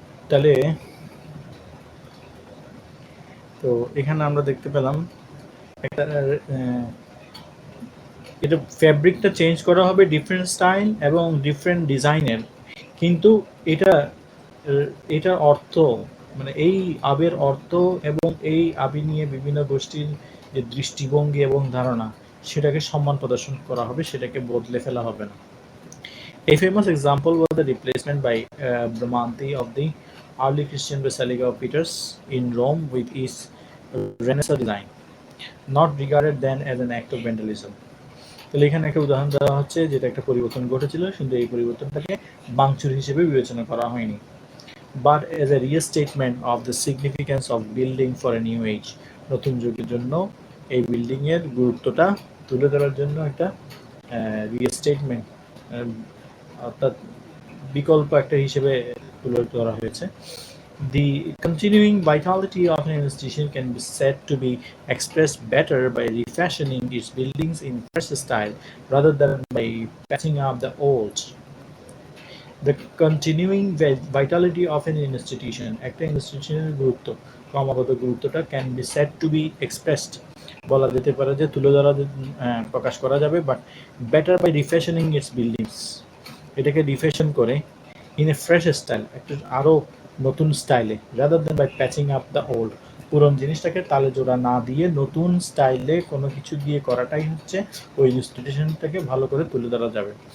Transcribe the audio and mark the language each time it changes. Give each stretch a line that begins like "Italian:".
Bangla: তাহলে তো এখানে আমরা দেখতে পেলাম একটা এটা ফ্যাব্রিকটা চেঞ্জ করা হবে ডিফারেন্ট স্টাইল এবং ডিফারেন্ট ডিজাইনের, কিন্তু এটা এটার অর্থ মানে এই আবের অর্থ এবং এই আবি নিয়ে বিভিন্ন গোষ্ঠীর যে দৃষ্টিভঙ্গি এবং ধারণা সেটাকে সম্মান প্রদর্শন করা হবে, সেটাকে বদলে ফেলা হবে না।
English: A famous example was the replacement by Bramante of the early Christian Basilica of Peter's in Rome with its Renaissance design, not regarded then as an act of vandalism.
Bangla: তাহলে এখানে একটা উদাহরণ দেওয়া হচ্ছে যেটা একটা পরিবর্তন ঘটেছিল, কিন্তু এই পরিবর্তনটাকে ভাঙচুর হিসেবে বিবেচনা করা হয়নি,
English: but as a restatement of the significance of building for a new age,
Bangla: নতুন যুগের জন্য এই বিল্ডিংয়ের গুরুত্বটা তুলে ধরার জন্য একটা রিস্টেটমেন্ট, অর্থাৎ বিকল্প একটা হিসেবে তুলে ধরা হয়েছে।
English: The continuing vitality of an institution can be said to be expressed better by refashioning its buildings in fresh style rather than by patching up the old. The continuing vitality of an institution,
Bangla: একটা ইনস্টিটিউশনের গুরুত্ব, ক্রমাগত গুরুত্বটা
English: can be said to be expressed,
Bangla: বলা যেতে পারে যে তুলে ধরা প্রকাশ করা যাবে,
English: but better by refashioning its buildings,
Bangla: এটাকে রিফ্যাশন করে
English: in a fresh style,
Bangla: একটা আরও নতুন স্টাইলে,
English: rather than by patching up the old,
Bangla: পুরনো জিনিসটাকে তালে জোড়া না দিয়ে নতুন স্টাইলে কোনো কিছু দিয়ে করাটাই হচ্ছে ওই ইনস্টিটিউশনটাকে ভালো করে তুলে ধরা যাবে।